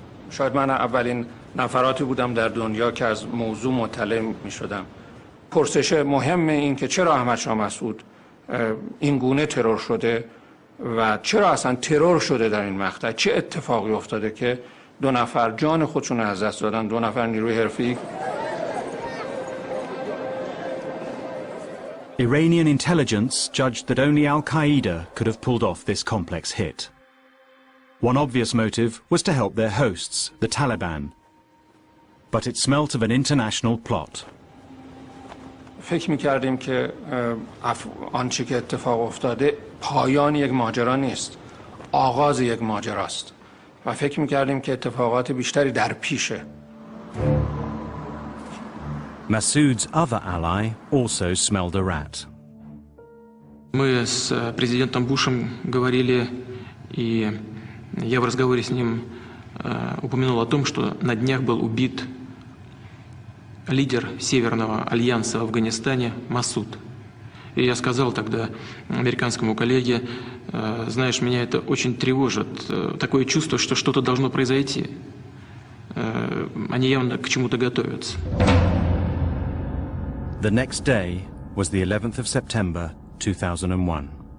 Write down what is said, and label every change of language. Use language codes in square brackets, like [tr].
[fa] شاید من اولین نفراتی بودم در دنیا که از موضوع مطلع می شدم. پرسش مهم این که چرا احمد شاه مسعود این گونه ترور شده و چرا اصلا ترور شده در این مقطع، چه اتفاقی افتاده که دو نفر جان خودشون از دست دادن، دو نفر نیروی حرفی. [en] Iranian intelligence judged that only Al-Qaeda could have pulled off this complex hit. One obvious motive was to help their hosts, the Taliban. But it smelt of an international plot. [fa] فکر می‌کردیم که آنچه که اتفاق افتاده پایان یک ماجرا نیست، آغاز یک ماجراست و فکر می‌کردیم که اتفاقات بیشتری در پیشه. [en] Massoud's other ally also smelled a rat. [ru] Мы с президентом Бушем говорили, и я в разговоре с ним упомянул о том, что на днях был убит лидер Северного альянса в Афганистане Масуд. И я сказал тогда американскому коллеге, знаешь, меня это очень тревожит, такое чувство, что что-то должно произойти. Они явно к чему-то готовятся. [en] The next day was the 11th of September, 2001.